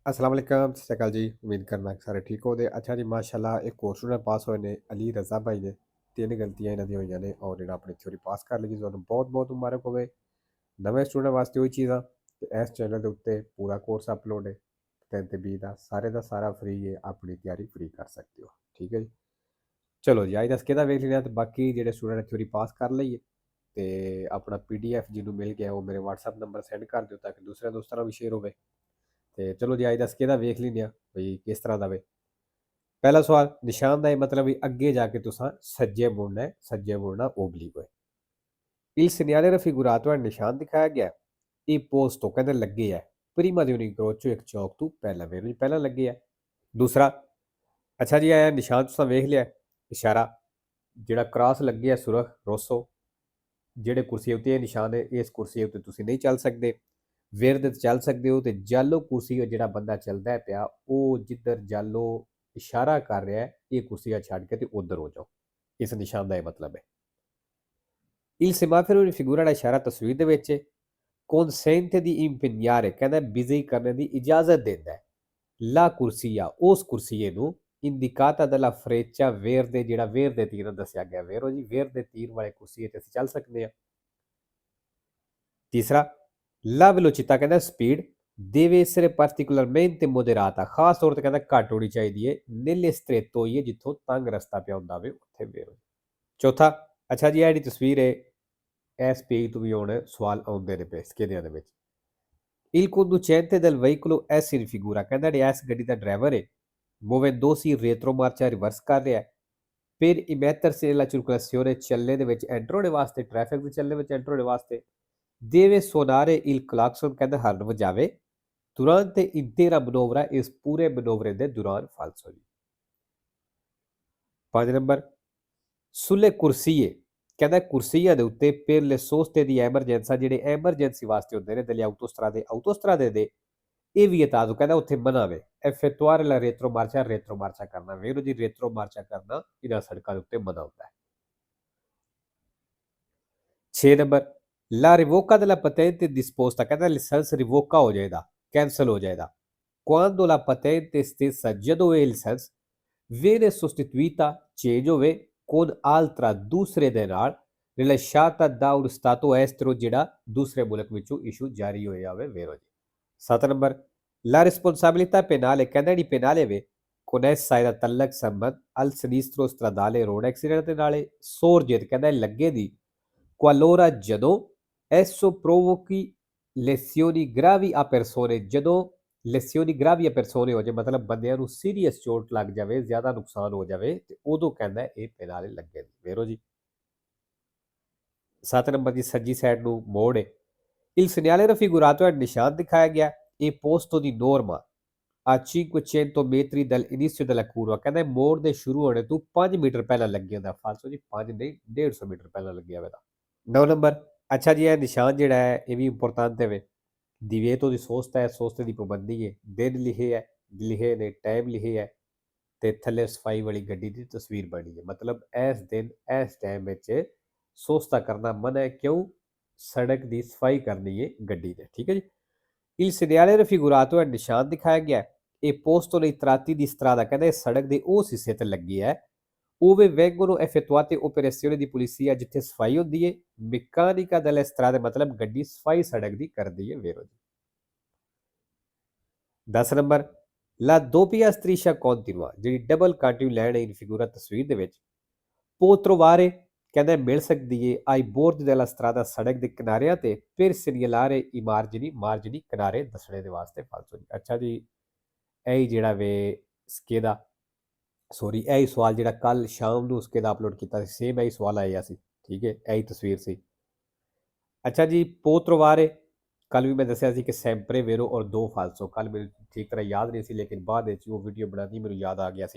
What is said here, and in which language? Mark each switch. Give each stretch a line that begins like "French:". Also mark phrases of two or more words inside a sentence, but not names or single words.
Arabic: السلام عليكم,
Punjabi: ਸਤ ਸ੍ਰੀ ਅਕਾਲ ਜੀ। ਉਮੀਦ ਕਰਨਾ ਕਿ ਸਾਰੇ ਠੀਕ ਹੋਗੇ। ਅੱਛਾ ਜੀ, ਮਾਸ਼ਾਅੱਲਾ ਇੱਕ ਹੋਰ ਸਟੂਡੈਂਟ ਪਾਸ ਹੋਏ ਨੇ, ਅਲੀ ਰਜ਼ਾ ਭਾਈ ਨੇ। ਤਿੰਨ ਗਲਤੀਆਂ ਇਹਨਾਂ ਦੀਆਂ ਹੋਈਆਂ ਨੇ ਔਰ ਜਿਹੜਾ ਆਪਣੀ ਥਿਊਰੀ ਪਾਸ ਕਰ ਲਈ ਜੀ, ਤੁਹਾਨੂੰ ਬਹੁਤ ਬਹੁਤ ਮੁਬਾਰਕ ਹੋਵੇ। ਨਵੇਂ ਸਟੂਡੈਂਟ ਵਾਸਤੇ ਉਹੀ ਚੀਜ਼ਾਂ ਤੇ ਇਸ ਚੈਨਲ ਦੇ ਉੱਤੇ ਪੂਰਾ ਕੋਰਸ ਅਪਲੋਡ ਹੈ 10 ਤੇ 20 ਦਾ ਸਾਰਾ ਫ੍ਰੀ ਹੈ। ਆਪਣੀ ਤਿਆਰੀ ਫ੍ਰੀ ਕਰ ਸਕਦੇ ਹੋ, ਠੀਕ ਹੈ ਜੀ। ਚਲੋ ਜੀ, ਅੱਜ ਦਾ ਕਿਹਦਾ ਵੇਖ ਲੈਣਾ ਤੇ ਬਾਕੀ ਜਿਹੜੇ ਸਟੂਡੈਂਟ ਥਿਊਰੀ ਪਾਸ ਕਰ ਲਈਏ ਤੇ ਆਪਣਾ PDF ਜਿਹਨੂੰ ਮਿਲ ਗਿਆ ਉਹ ਮੇਰੇ WhatsApp ਨੰਬਰ ਸੈਂਡ ਕਰ ਦਿਓ ਤਾਂ ਕਿ ਦੂਸਰੇ ਦੋਸਤਾਂ ਨਾਲ ਵੀ ਸ਼ੇਅਰ ਹੋਵੇ। ਤੇ ਚਲੋ ਜੀ, ਅੱਜ ਦਾ ਸਕੇਦਾ ਵੇਖ ਲੈਂਦੇ ਹਾਂ ਬਈ ਕਿਸ ਤਰ੍ਹਾਂ ਦਾ ਵੇ। ਪਹਿਲਾ ਸਵਾਲ, ਨਿਸ਼ਾਨ ਦਾ ਇਹ ਮਤਲਬ ਵੀ ਅੱਗੇ ਜਾ ਕੇ ਤੁਸੀਂ ਸੱਜੇ ਮੁੜਨਾ ਹੈ, ਸੱਜੇ ਮੁੜਨਾ ਓਬਲੀਕ ਹੋਏ।
Italian: Il segnale raffigurato è
Punjabi: ਨਿਸ਼ਾਨ ਦਿਖਾਇਆ ਗਿਆ ਇਹ ਪੋਸਟ ਕਹਿੰਦੇ ਲੱਗੇ ਹੈ
Italian: prima di un incrocio
Punjabi: ਇੱਕ ਚੌਕ ਤੋਂ ਪਹਿਲਾਂ ਵੇਰੋ ਜੀ, ਪਹਿਲਾਂ ਲੱਗੇ ਹੈ। ਦੂਸਰਾ, ਅੱਛਾ ਜੀ, ਇਹ ਨਿਸ਼ਾਨ ਤੁਸੀਂ ਵੇਖ ਲਿਆ, ਇਸ਼ਾਰਾ ਜਿਹੜਾ ਕ੍ਰਾਸ ਲੱਗੇ ਹੈ ਸੁਰਖ ਰੋਸੋ, ਜਿਹੜੇ ਕੁਰਸੀ ਉੱਤੇ ਇਹ ਨਿਸ਼ਾਨ ਹੈ ਇਸ ਕੁਰਸੀ ਉੱਤੇ ਤੁਸੀਂ ਨਹੀਂ ਚੱਲ ਸਕਦੇ। ਵਿਰਦ ਚੱਲ ਸਕਦੇ ਹੋ ਤੇ ਜਾਲੋ ਕੁਰਸੀ ਜਿਹੜਾ ਬੰਦਾ ਚੱਲਦਾ ਪਿਆ ਉਹ ਜਿੱਧਰ ਜਾਲੋ ਇਸ਼ਾਰਾ ਕਰ ਰਿਹਾ ਹੈ ਇਹ ਕੁਰਸੀਆਂ ਛੱਡ ਕੇ ਤੇ ਉਧਰ ਹੋ ਜਾਓ, ਇਸ ਨਿਸ਼ਾਨ ਦਾ ਇਹ ਮਤਲਬ ਹੈ।
Italian: Il semaforo figura
Punjabi: ਦਾ ਇਸ਼ਾਰਾ ਤਸਵੀਰ ਦੇ ਵਿੱਚ
Italian: consente di impegnare
Punjabi: ਕਹਿੰਦਾ ਬਿਜ਼ੀ ਕਰਨ ਦੀ ਇਜਾਜ਼ਤ ਦਿੰਦਾ ਹੈ
Italian: la corsia
Punjabi: ਉਸ ਕੁਰਸੀਏ ਨੂੰ
Italian: indicata della freccia verde
Punjabi: ਜਿਹੜਾ ਵੇਰ ਦੇ ਤੀਰ ਦੱਸਿਆ ਗਿਆ ਵੇਰੋ ਜੀ, ਵੇਰ ਦੇ ਤੀਰ ਵਾਲੇ ਕੁਰਸੀਏ ਤੇ ਅਸੀਂ ਚੱਲ ਸਕਦੇ ਹਾਂ।
Italian: ਤੀਸਰਾ, ਲਾ velocità
Punjabi: ਕਹਿੰਦਾ ਸਪੀਡ
Italian: deve essere particolarmente moderata,
Punjabi: ਖਾਸ ਤੌਰ ਤੇ ਕਹਿੰਦਾ ਘੱਟ ਹੋਣੀ ਚਾਹੀਦੀ ਹੈ
Italian: nelle stretto
Punjabi: ਹੋਈ ਹੈ ਜਿੱਥੋਂ ਤੰਗ ਰਸਤਾ ਪਿਆ ਹੁੰਦਾ ਵੇ ਉੱਥੇ ਵੇਰੋ। ਚੌਥਾ, ਅੱਛਾ ਜੀ, ਇਹ ਜਿਹੜੀ ਤਸਵੀਰ ਹੈ ਇਸ ਪੇਜ ਤੋਂ ਵੀ ਹੁਣ ਸਵਾਲ ਆਉਂਦੇ ਨੇ ਪਏ ਸਕੇਦਿਆਂ ਦੇ ਵਿੱਚ।
Italian: Il conducente del veicolo S in figura
Punjabi: ਕਹਿੰਦਾ ਜਿਹੜਾ ਇਸ ਗੱਡੀ ਦਾ ਡਰਾਈਵਰ ਹੈ
Italian: muovendosi in retromarcia
Punjabi: ਰਿਵਰਸ ਕਰ ਰਿਹਾ ਹੈ
Italian: per immettersi nella circolazione
Punjabi: ਚੱਲਣੇ ਦੇ ਵਿੱਚ ਐਂਟਰ ਹੋਣੇ ਵਾਸਤੇ, ਟ੍ਰੈਫਿਕ ਦੇ ਚੱਲਣੇ ਵਿੱਚ ਐਂਟਰ ਹੋਣੇ ਵਾਸਤੇ
Italian: deve suonare il clacson
Punjabi: ਕਹਿੰਦਾ ਹਰਨ ਵਜਾਵੇ
Italian: durante intera manovra
Punjabi: ਇਸ ਪੂਰੇ ਮਨੋਵਰੇ ਦੇ ਦੌਰਾਨ ਫਾਲਸੋ ਜੀ। 5 ਨੰਬਰ,
Italian: sulle corsie
Punjabi: ਕਹਿੰਦਾ ਕੁਰਸੀਆਂ ਦੇ ਉੱਤੇ
Italian: per le soste di emergenza
Punjabi: ਜਿਹੜੇ ਐਮਰਜੈਂਸੀ ਵਾਸਤੇ ਹੁੰਦੇ ਨੇ
Italian: delle autostrade
Punjabi: ਦੇ ਇਹ ਵੀ ਤਾਜ਼ੂ ਕਹਿੰਦਾ ਉੱਥੇ ਮਨਾ ਵੇ
Italian: effettuare la retromarcia
Punjabi: ਕਰਨਾ ਵੇਰੋ ਜੀ, retromarcia ਕਰਨਾ ਇਹਨਾਂ ਸੜਕਾਂ ਦੇ ਉੱਤੇ ਮਨਾ ਹੁੰਦਾ ਹੈ। 6 ਨੰਬਰ,
Italian: La revoca della patente disposta
Punjabi: ਕਹਿੰਦਾ ਲਾਇਸੈਂਸ ਰਿਵੋਕਾ ਹੋ ਜਾਏਗਾ, ਕੈਂਸਲ ਹੋ ਜਾਏਗਾ
Italian: quando la patente stessa
Punjabi: ਜਦੋਂ ਇਹ ਲਾਇਸੈਂਸ
Italian: viene sostituita
Punjabi: ਚੇਂਜ ਹੋਵੇ
Italian: con altra
Punjabi: ਦੂਸਰੇ ਦੇ ਨਾਲ
Italian: rilasciata da un stato estero
Punjabi: ਜਿਹੜਾ ਦੂਸਰੇ ਮੁਲਕ ਵਿੱਚੋਂ ਇਸ਼ੂ ਜਾਰੀ ਹੋਇਆ ਹੋਵੇ ਵੇਰੋ ਜੀ। 7 ਨੰਬਰ,
Italian: la responsabilità penale
Punjabi: ਕਹਿੰਦਾ ਜਿਹੜੀ ਪੈਨਾਲੇ ਵੇ connessa ਇਹਦਾ ਤਲਕ ਸੰਬੰਧ
Italian: al sinistro stradale
English: road accident
Punjabi: ਦੇ ਨਾਲੇ ਸੋਰਜੇਤ ਕਹਿੰਦਾ ਲੱਗੇ ਦੀ qualora ਜਦੋਂ
Italian: esso provochi lesioni gravi a persone
Punjabi: ਜਦੋਂ
Italian: lesioni gravi a persone
Punjabi: ਹੋ ਜਾਏ ਮਤਲਬ ਬੰਦਿਆਂ ਨੂੰ ਸੀਰੀਅਸ ਚੋਟ ਲੱਗ ਜਾਵੇ, ਜ਼ਿਆਦਾ ਨੁਕਸਾਨ ਹੋ ਜਾਵੇ ਤੇ ਉਦੋਂ ਕਹਿੰਦਾ ਇਹ ਪੈਨਾਲੇ ਲੱਗੇ ਵੇਰੋ ਜੀ। 7 ਨੰਬਰ ਦੀ ਸੱਜੀ ਸਾਈਡ ਨੂੰ ਮੋੜ ਹੈ
Italian: il segnale raffigurato è
Punjabi: ਨਿਸ਼ਾਨ ਦਿਖਾਇਆ ਗਿਆ ਇਹ
Italian: posto di norma a 500 metri dall'inizio della curva
Punjabi: ਕਹਿੰਦਾ ਮੋੜ ਦੇ ਸ਼ੁਰੂ ਹੋਣੇ ਤੋਂ 5 ਮੀਟਰ ਪਹਿਲਾਂ ਲੱਗਿਆ ਹੁੰਦਾ ਫਾਲਸੋ ਜੀ, 5 ਨਹੀਂ 150 ਮੀਟਰ ਪਹਿਲਾਂ ਲੱਗਿਆ ਹੋਵੇਗਾ। 9 ਨੰਬਰ, ਅੱਛਾ ਜੀ, ਇਹ ਨਿਸ਼ਾਨ ਜਿਹੜਾ ਹੈ ਇਹ ਵੀ ਇੰਪੋਰਟੈਂਟ ਹੈ
Italian: divieto di sosta
Punjabi: ਹੈ, ਸੋਸਤੇ ਦੀ ਪਾਬੰਦੀ ਹੈ, ਦਿਨ ਲਿਖੇ ਨੇ, ਟਾਈਮ ਲਿਖੇ ਹੈ ਤੇ ਥੱਲੇ ਸਫਾਈ ਵਾਲੀ ਗੱਡੀ ਦੀ ਤਸਵੀਰ ਬਣੀ ਹੈ ਮਤਲਬ ਇਸ ਦਿਨ ਇਸ ਟਾਈਮ ਵਿੱਚ ਸੋਸਤਾ ਕਰਨਾ ਮਨਾ ਹੈ, ਕਿਉਂ? ਸੜਕ ਦੀ ਸਫਾਈ ਕਰਨੀ ਹੈ ਗੱਡੀ ਦੇ, ਠੀਕ ਹੈ ਜੀ।
Italian: Il segnale raffigurato è
Punjabi: ਨਿਸ਼ਾਨ ਦਿਖਾਇਆ ਗਿਆ ਇਹ
Italian: posto nei tratti di strada
Punjabi: ਕਹਿੰਦਾ ਇਹ ਸੜਕ ਦੇ ਉਸ ਹਿੱਸੇ ਤੇ ਲੱਗੀ ਹੈ
Italian: ove vengono effettuate operazioni di polizia
Punjabi: ਜਿੱਥੇ ਸਫਾਈ ਹੁੰਦੀ ਹੈ
Italian: meccanica delle strade
Punjabi: ਮਤਲਬ ਗੱਡੀ ਸਫਾਈ ਸੜਕ ਦੀ ਕਰਦੀ ਹੈ ਵੇਰੋ ਜੀ। 10 ਨੰਬਰ,
Italian: la doppia striscia continua
Punjabi: ਜਿਹੜੀ ਡਬਲ ਕੰਟੀਨਿਊ ਲਾਈਨ ਹੈ
Italian: in figura
Punjabi: ਤਸਵੀਰ ਦੇ ਵਿੱਚ
Italian: può trovare
Punjabi: ਕਹਿੰਦਾ ਮਿਲ ਸਕਦੀ ਹੈ
Italian: ai bordi della strada
Punjabi: ਸੜਕ ਦੇ ਕਿਨਾਰਿਆਂ ਤੇ
Italian: per segnalare i margini
Punjabi: ਕਿਨਾਰੇ ਦੱਸਣੇ ਦੇ ਵਾਸਤੇ ਫਾਲਤੂ ਜੀ। ਅੱਛਾ ਜੀ, ਇਹ ਜਿਹੜਾ ਵੇ ਸਕੇਦਾ ਸੋਰੀ ਇਹ ਸਵਾਲ ਜਿਹੜਾ ਕੱਲ ਸ਼ਾਮ ਨੂੰ ਉਸਕੇ ਦਾ ਅਪਲੋਡ ਕੀਤਾ ਸੀ ਸੇਮ ਇਹ ਸਵਾਲ ਆਇਆ ਸੀ, ਠੀਕ ਹੈ, ਇਹ ਤਸਵੀਰ ਸੀ। ਅੱਛਾ ਜੀ, ਪੋਤਰਵਾਰੇ ਕੱਲ ਵੀ ਮੈਂ ਦੱਸਿਆ ਸੀ ਕਿ
Italian: sempre vero
Punjabi: ਔਰ ਦੋ ਫਾਲਸੋ, ਕੱਲ ਮੈਨੂੰ ਠੀਕ ਤਰ੍ਹਾਂ ਯਾਦ ਨਹੀਂ ਸੀ ਲੇਕਿਨ ਬਾਅਦ ਵਿੱਚ ਉਹ ਵੀਡੀਓ ਬਣਾਦੀ ਮੈਨੂੰ ਯਾਦ ਆ ਗਿਆ ਸੀ।